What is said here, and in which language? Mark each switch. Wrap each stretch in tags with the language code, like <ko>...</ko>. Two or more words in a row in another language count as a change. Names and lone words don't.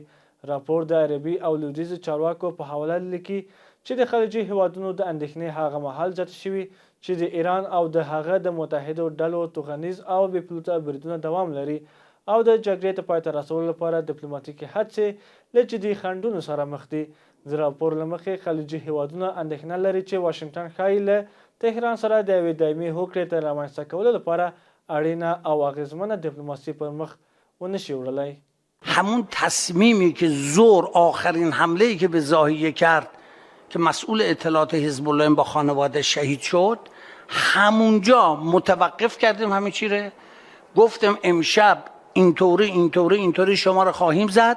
<ps>راپور د عربي او لویدیځو چارواکو په حواله لیکي چې د خلیجي هیوادونو د اندېښنې هغه مهال زیاتې شوي چې د ایران او د هغه د متحدو ډلو توغندیز او بې پلوته بریدونه دوام لري او د جګړې ته پای ته رسولو لپاره ډیپلوماټیکي هڅې له جدي خنډونو سره مخ دي. د راپور له مخې خلیجي هیوادونه اندېښنه لري چې واشنګټن ښایي له تهران سره د یوې دایمي هوکړې ته رامنځته کولو لپاره اړینه او اغیزمنه دیپلماسی پر مخ ونشي وړلی.</ps> <fa>همون تصمیمی که زور آخرین حمله‌ای که به ضاحیه کرد که مسئول اطلاعات حزب الله با خانواده شهید شد، همونجا متوقف کردیم همه چی رو. گفتم امشب اینطوری شما رو خواهیم زد.</fa>